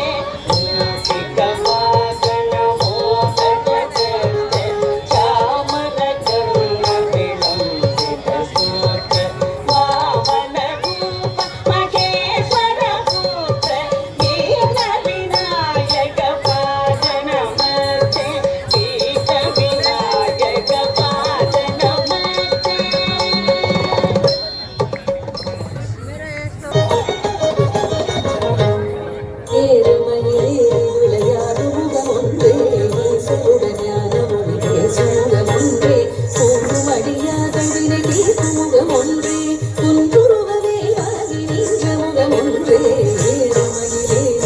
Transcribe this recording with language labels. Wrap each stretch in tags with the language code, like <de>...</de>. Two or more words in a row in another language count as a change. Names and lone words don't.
<sa>मूषिक वागन मोदक व्यस्त चामर कर्ण विलंबित सूत्र वामन महेश्वर पुत्र वीर विनायक पाद नमस्ते। वीर विनायक पाद नमस्ते।</sa> <ta>ஏறுமயிலேறி விளையாடும் முகமொன்றே ஈசனுடன் ஞான மொழி பேசும் முகமொன்றே தோன்றும் அடியார்கள் வினை தீர்க்கும் முகமொன்றே துன்புறுவதே ஆகி நின்ற முகமொன்றே ஏறுமயிலேறி</ta>